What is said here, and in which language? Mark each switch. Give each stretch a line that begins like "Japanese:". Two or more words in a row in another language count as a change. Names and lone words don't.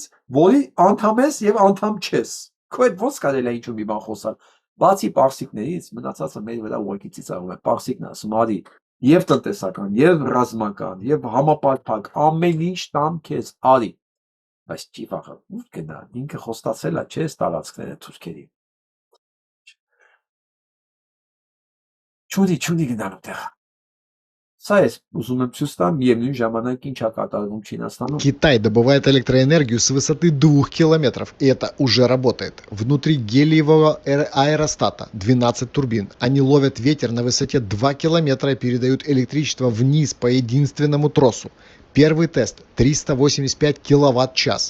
Armenian: որի անդամ ես եւ անդամ չես։ Քո այդ ո՞նց կարելի է ինչ-որ մի բան խոսալ։ Բացի պարսիկներից, մնացածը մեր վրա ուղղակի ծիծաղում է։ Պարսիկն ասում արի եւ տնտեսական, եւ ռազմական, եւ համապարփակ, ամեն ինչ տամ քեզ արի։ Բայց չի վախը, ուր գնա, ինքը խոստացել է, չէ՞, տարածքները թուրքերի։ Չունի գնալու տեղ։ Սա է, ուզում եմ ցույց տամ միևնույն ժամանակ ինչ է կատարվում Չինաստանում։
Russian: Китай добывает электроэнергию с высоты 2 километров, и это уже работает. Внутри гелиевого аэростата 12 турбин. Они ловят ветер на высоте 2 километра и передают электричество вниз по единственному тросу. Первый тест 385 киловатт-час.